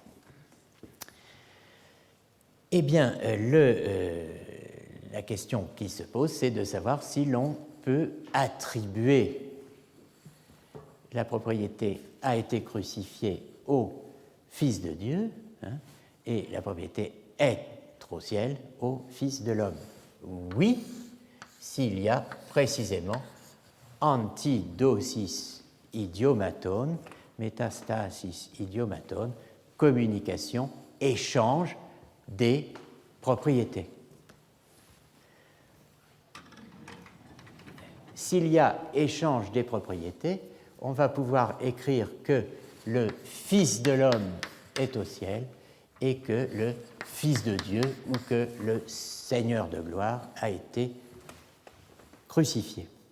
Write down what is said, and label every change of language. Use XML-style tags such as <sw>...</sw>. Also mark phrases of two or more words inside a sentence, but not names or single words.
<fr>Eh bien, la question qui se pose, c'est de savoir si l'on peut attribuer la propriété a été crucifié au Fils de Dieu et la propriété être au ciel au Fils de l'homme. Oui, s'il y a précisément</fr> <el>ἀντίδοσις ἰδιωμάτων, μετάστασις ἰδιωμάτων,</el> <fr>communication, échange des propriétés. S'il y a échange des propriétés, on va pouvoir écrire que le Fils de l'homme est au ciel et que le Fils de Dieu ou que le Seigneur de gloire a été crucifié.</fr>